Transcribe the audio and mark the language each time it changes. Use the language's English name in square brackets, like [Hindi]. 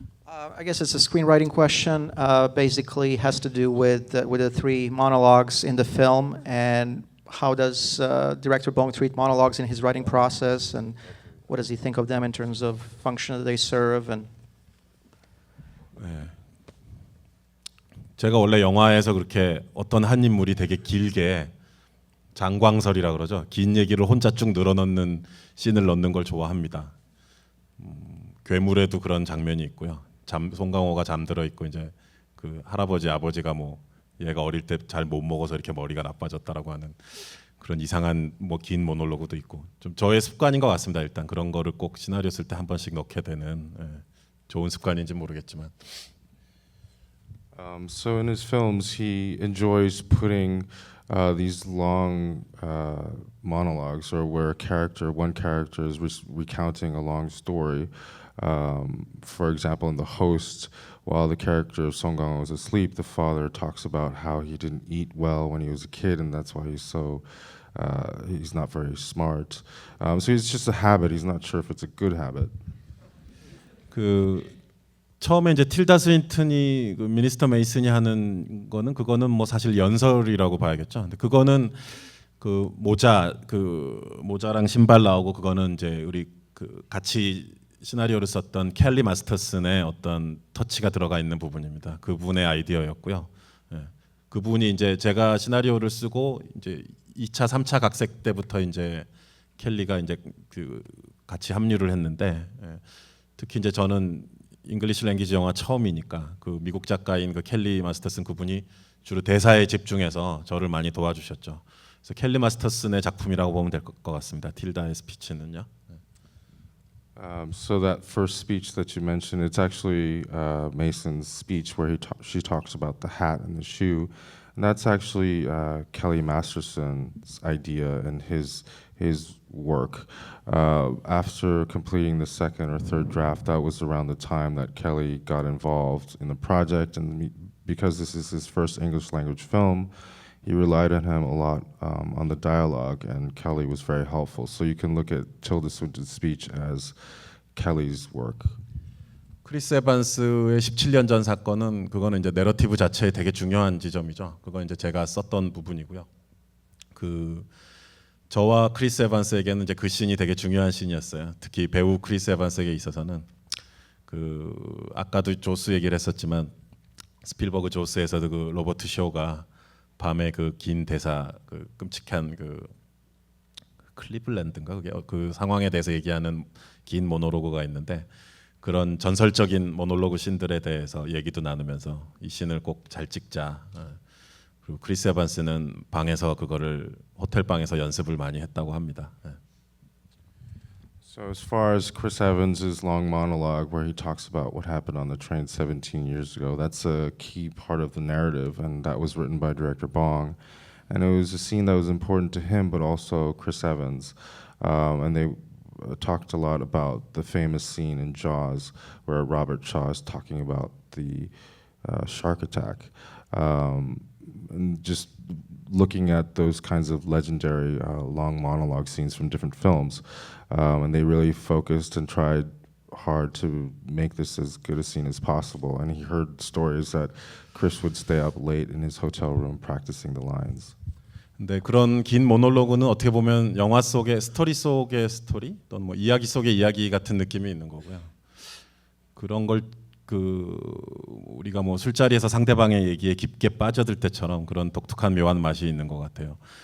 [English] I guess it's a screenwriting question. Basically, has to do with the three monologues in the film, and how does director Bong treat monologues in his writing process, and what does he think of them in terms of function that they serve? And [Korean] 제가 원래 영화에서 그렇게 어떤 한 인물이 되게 길게 장광설이라 그러죠. 긴 얘기를 혼자 쭉 늘어놓는 씬을 넣는 걸 좋아합니다. 괴물에도 그런 장면이 있고요. 송강호가 잠들어 있고 이제 그 할아버지 아버지가 뭐 얘가 어릴 때 잘 못 먹어서 이렇게 머리가 나빠졌다라고 하는 그런 이상한 뭐 긴 모놀로그도 있고 좀 저의 습관인 것 같습니다. 일단 그런 거를 꼭 시나리오 쓸 때 한 번씩 넣게 되는 좋은 습관인지 모르겠지만. [English] So in his films, he enjoys putting these long monologues, or where one character is recounting a long story. For example, in The Host, while the character of Song Kang-ho was asleep, the father talks about how he didn't eat well when he was a kid, and that's why he's not very smart. So it's just a habit. He's not sure if it's a good habit. [Korean] 그 처음에 이제 틸다 스윈튼이 그 미니스터 메이슨이 하는 거는 그거는 뭐 사실 연설이라고 봐야겠죠. 근데 그거는 그 모자랑 신발 나오고 그거는 이제 우리 그 같이 시나리오를 썼던 켈리 마스터슨의 어떤 터치가 들어가 있는 부분입니다. 그분의 아이디어였고요. 그분이 이제 제가 시나리오를 쓰고 이제 2차, 3차 각색 때부터 이제 켈리가 이제 그 같이 합류를 했는데 특히 이제 저는 잉글리시 랭귀지 영화 처음이니까 그 미국 작가인 그 켈리 마스터슨 그분이 주로 대사에 집중해서 저를 많이 도와주셨죠. 그래서 켈리 마스터슨의 작품이라고 보면 될 것 같습니다. 틸다의 스피치는요. [English] So that first speech that you mentioned, it's actually Mason's speech where she talks about the hat and the shoe, and that's actually Kelly Masterson's idea and his work. After completing the second or third draft, that was around the time that Kelly got involved in the project, and because this is his first English language film, he relied on him a lot on the dialogue, and Kelly was very helpful. So you can look at Tilda Swinton's speech as Kelly's work. [Korean] 크리스 에반스의 17년 전 사건은 그거는 이제 내러티브 자체에 되게 중요한 지점이죠. 그건 이제 제가 썼던 부분이고요. 그 저와 크리스 에반스에게는 이제 그 씬이 되게 중요한 씬이었어요. 특히 배우 크리스 에반스에게 있어서는 그 아까도 조스 얘기를 했었지만 스필버그 조스에서도 그 로버트 쇼가 밤에 그 긴 대사 그 끔찍한 그 클리블랜드인가 그게 그 상황에 대해서 얘기하는 긴 모노로그가 있는데 그런 전설적인 모놀로그 씬들에 대해서 얘기도 나누면서 이 씬을 꼭 잘 찍자. 그리고 크리스 에반스는 방에서 그거를 호텔 방에서 연습을 많이 했다고 합니다. [English] So as far as Chris Evans' long monologue where he talks about what happened on the train 17 years ago, that's a key part of the narrative, and that was written by director Bong. And it was a scene that was important to him, but also Chris Evans. And they talked a lot about the famous scene in Jaws where Robert Shaw is talking about the shark attack. And just looking at those kinds of legendary long monologue scenes from different films. And they really focused and tried hard to make this as good a scene as possible. And he heard stories that Chris would stay up late in his hotel room practicing the lines. [Korean] 근데 그런 긴 모놀로그는 어떻게 보면 영화 속의 스토리 속의 스토리 또는 뭐 이야기 속의 이야기 같은 느낌이 있는 거고요. 그런 걸 그 우리가 뭐 술자리에서 상대방의 얘기에 깊게 빠져들 때처럼 그런 독특한 묘한 맛이 있는 것 같아요.